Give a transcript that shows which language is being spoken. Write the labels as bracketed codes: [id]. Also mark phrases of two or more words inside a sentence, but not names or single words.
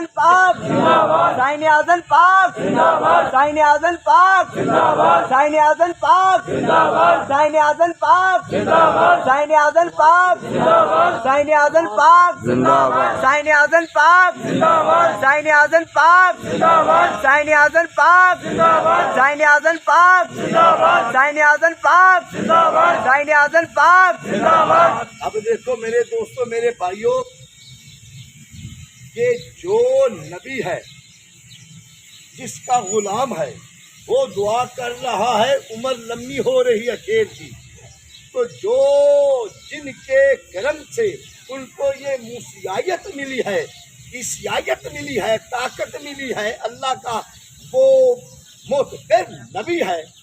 [ur] پاک زین اعظم پاک زندہ باد، زین اعظم پاک زندہ باد، زین اعظم پاک زندہ باد، زین اعظم پاک زندہ باد، زین اعظم پاک زندہ باد، زین اعظم پاک زندہ باد، زین اعظم پاک زندہ باد، زین اعظم پاک زندہ باد، زین اعظم پاک زندہ باد، زین اعظم پاک زندہ باد، زین اعظم پاک زندہ باد، زین اعظم پاک زندہ باد۔ اب دیکھو میرے دوستو، میرے بھائیوں، کہ جو نبی ہے جس کا غلام ہے وہ دعا کر رہا ہے عمر لمبی ہو رہی ہے شیر کی، تو جو جن کے کرم سے ان کو یہ موسیائیت ملی ہے، عیسائیت ملی ہے، طاقت ملی ہے، اللہ کا وہ معتبر نبی ہے۔